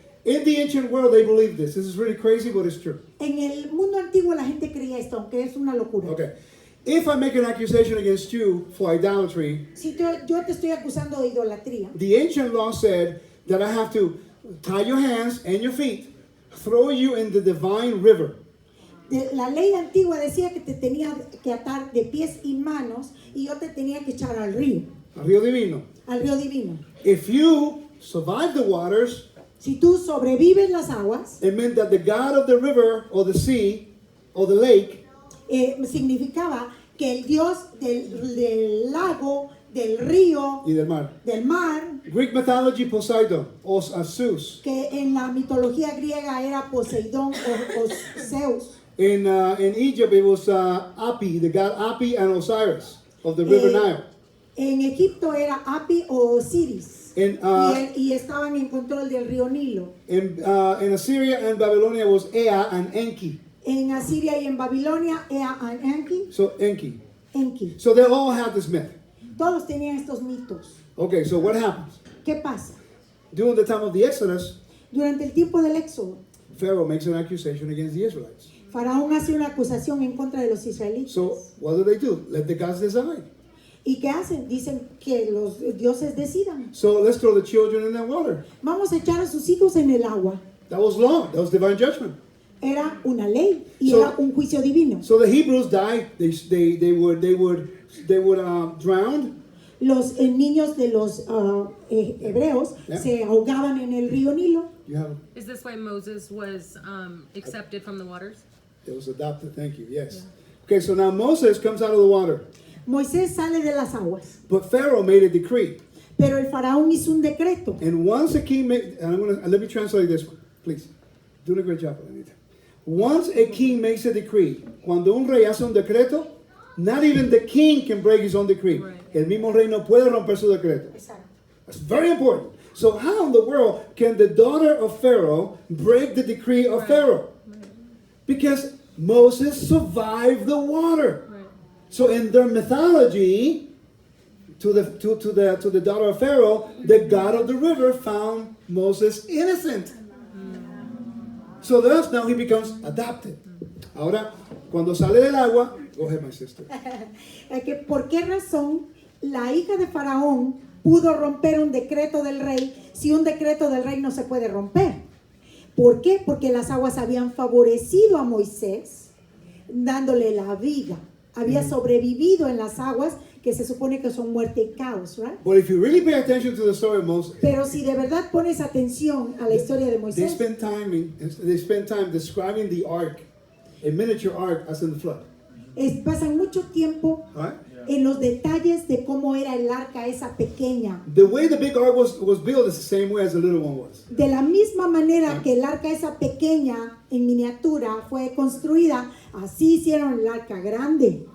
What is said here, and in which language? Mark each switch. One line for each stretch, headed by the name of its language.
English: In the ancient world, they believed this. This is really crazy, but it's true.
Spanish: En el mundo antiguo la gente creía esto, aunque es una locura.
English: Okay. If I make an accusation against you for idolatry,
Spanish: Si yo te estoy acusando de idolatría,
English: the ancient law said that I have to tie your hands and your feet, throw you in the divine river.
Spanish: la ley antigua decía que te tenía que atar de pies y manos y yo te tenía que echar al río Divino. divino.
English: If you survive the waters,
Spanish: Si tú sobrevives las aguas,
English: it meant that the God of the river or the sea or the lake
Spanish: significaba que el Dios del lago, del río, y del mar. del mar,
English: Greek mythology, Poseidon or Zeus.
Spanish: que en la mitología griega era Poseidón o Zeus.
English: In Egypt, it was Api, the god Api and Osiris of the river Nile.
Spanish: En Egipto era Api o Osiris.
English: In,
Spanish: Y estaban en control del río Nilo.
English: in Assyria and Babylonia was Ea and Enki.
Spanish: En Asiria y en Babilonia era Enki.
English: So Enki.
Spanish: Enki.
English: So they all had this myth.
Spanish: Todos tenían estos mitos.
English: Okay, so what happens?
Spanish: ¿Qué pasa?
English: During the time of the Exodus,
Spanish: Durante el tiempo del Éxodo,
English: Pharaoh makes an accusation against the Israelites.
Spanish: Faraón hace una acusación en contra de los israelitas.
English: So what do? Let the gods decide.
Spanish: ¿Y qué hacen? Dicen que los dioses decidan.
English: So let's throw the children in that water.
Spanish: Vamos a echar a sus hijos en el agua.
English: That was law. That was divine judgment.
Spanish: Era una ley y
English: So-
Spanish: era un juicio divino.
English: So the Hebrews died. They would drown.
Spanish: Los niños de los hebreos
English: Yeah.
Spanish: se ahogaban en el río Nilo.
English: You have Is this why Moses was accepted from the waters? it was adopted. Thank you. Yes. Okay. So now Moses comes out of the water,
Spanish: Moisés sale de las aguas,
English: but Pharaoh made a decree.
Spanish: pero el faraón hizo un decreto.
English: And once a king made, and let me translate this one, please. Doing a great job, Anita. Once a king makes a decree,
Spanish: cuando un rey hace un decreto,
English: not even the king can break his own decree. Right.
Spanish: El mismo rey no puede romper su decreto.
English: That's very important. So how in the world can the daughter of Pharaoh break the decree of Right. Pharaoh? Because Moses survived the water. Right. So in their mythology, to the daughter of Pharaoh, the God of the river found Moses innocent. So thus now he becomes adopted.
Spanish: Ahora, cuando sale del agua,
English: go ahead, my sister.
Spanish: ¿Por qué razón la hija de Faraón pudo romper un decreto del rey si un decreto del rey no se puede romper? ¿Por qué? Porque las aguas habían favorecido a Moisés, dándole la vida. Había sobrevivido en las aguas, que se supone que son muerte y caos, ¿right?
English: But if you really pay attention to the story of Moses,
Spanish: Pero si de verdad pones atención a la historia de
English: they
Spanish: Moisés,
English: spend time describing the ark, a miniature ark as in the flood.
Spanish: pasan mucho tiempo
English: Right?
Spanish: en los detalles de cómo era el arca esa pequeña.
English: The way the big ark was built is the same way as the little one was.
Spanish: De la misma manera que el arca esa pequeña en miniatura fue construida, así hicieron el arca grande.